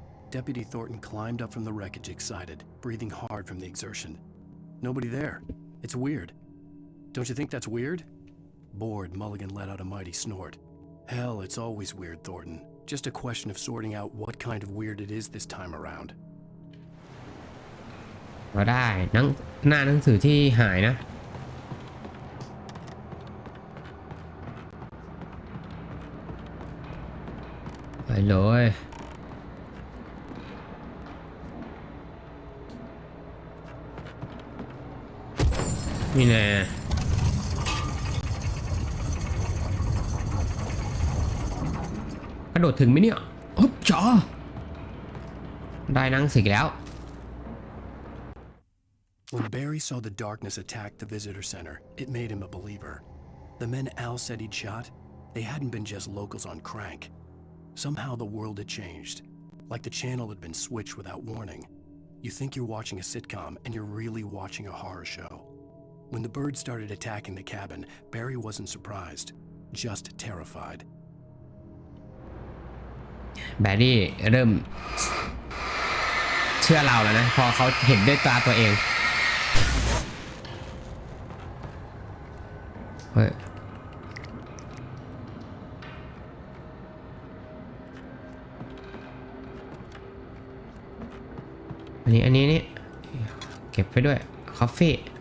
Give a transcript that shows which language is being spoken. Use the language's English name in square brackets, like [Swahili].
[English] Deputy Thornton climbed up from the wreckage excited, breathing hard from the exertion. Nobody there. It's weird. Don't you think that's weird? Bored, Mulligan let out a mighty snort. Hell, it's always weird, Thornton. Just a question of sorting out what kind of weird it is this time around. [Thai] ก็ได้หน้าหนังสือที่หายนะไปเลยนี่แน่กระโดดถึงไหมเนี่ยอ๊บจ๋อได้หนังสือแล้ว [English] When Barry saw the darkness attack the visitor center, it made him a believer. The men Al said he'd shot, they hadn't been just locals on crank. Somehow the world had changed, like the channel had been switched without warning. You think you're watching a sitcom, and you're really watching a horror show. When the birds started attacking the cabin, Barry wasn't surprised, just terrified. [Thai] แบร์รี่เริ่มเชื่อเราแล้วนะพอเขาเห็นด้วยตาตัวเองเฮ้ยอันนี้นี่เก็บไปด้วยคอฟฟี่